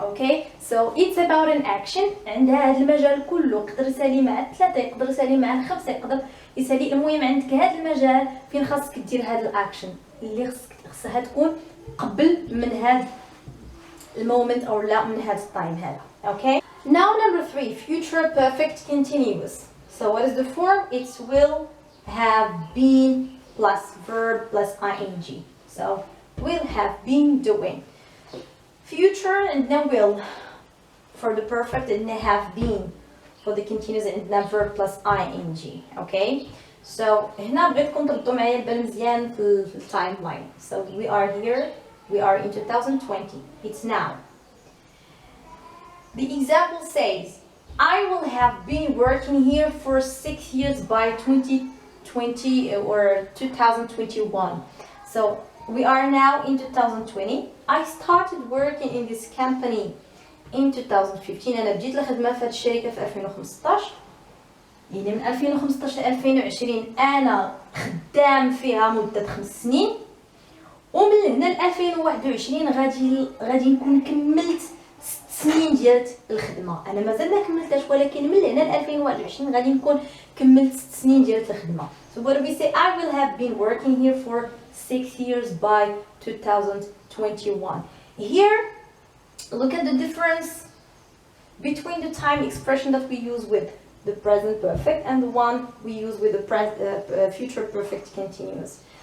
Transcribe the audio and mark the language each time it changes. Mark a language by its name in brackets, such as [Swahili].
[English] okay, so it's about an action [Arabic] عندها هذا المجال كله. يقدر يسالي مع 3، يقدر يسالي مع 5، يقدر يسالي. المهم عندك هذا المجال فين خاصك دير هذا الاكشن اللي خصها تكون قبل من هذا المومنت او لا من هذا التايم هذا. [English] Okay, now number 3 future perfect continuous. So what is the form? It's will have been plus verb plus ing. So will have been doing. Future and then will. For the perfect and have been. For the continuous and then verb plus ing. Okay, [Arabic] So هنا بغيتكم تردوا معايا البال مزيان في التايم لاين. [English] So we are here, we are in 2020. It's now. The example says, I will have been working here for 6 years by 2020 or 2021. So we are now in 2020. I started working in this company in 2015. [Arabic] أنا بديت الخدمة في هذه الشركة في 2015. يعني من 2015 ل 2020 أنا خدام فيها مدة 5 سنين. ومن هنا ل 2021 غادي نكون كملت 6 سنين ديال الخدمة. أنا مازال ما كملتهاش ولكن من هنا ل 2021 غادي نكون كملت 6 سنين ديال الخدمة. [English] So what do we say? I will have been working here for 6 years by 2021. Here, look at the difference between the time expression that we use with the present perfect and the one we use with the future perfect continuous.